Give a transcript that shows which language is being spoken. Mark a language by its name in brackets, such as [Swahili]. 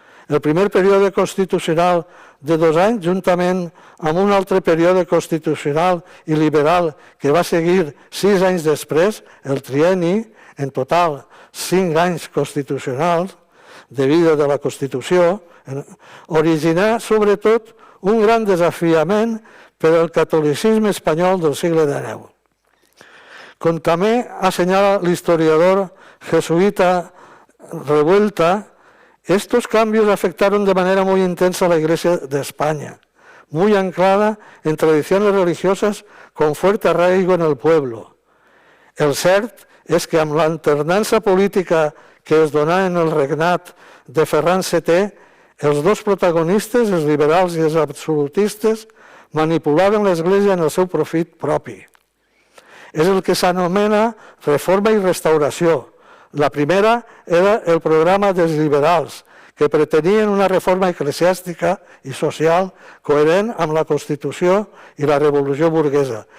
[Catalan] El primer període constitucional de 2 anys, juntament amb un altre període constitucional i liberal que va seguir 6 anys després, el trienni, en total 5 anys constitucionals de vida de la Constitució, originà sobretot un gran desafiament per al catolicisme espanyol del segle XIX. Com també assenyala l'historiador jesuita Revuelta, [Spanish] estos cambios afectaron de manera muy intensa a la Iglesia de España, muy anclada en tradiciones religiosas con fuerte arraigo en el pueblo. [Catalan] El cert és que amb l'alternança política que es donà en el regnat de Ferran VII, els dos protagonistes, els liberals i els absolutistes, manipulaven l'Església en el seu profit propi. És el que s'anomena reforma i restauració. La primera era el programa dels liberals, que pretenien una reforma eclesiàstica i social coherent amb la Constitució i la Revolució burguesa.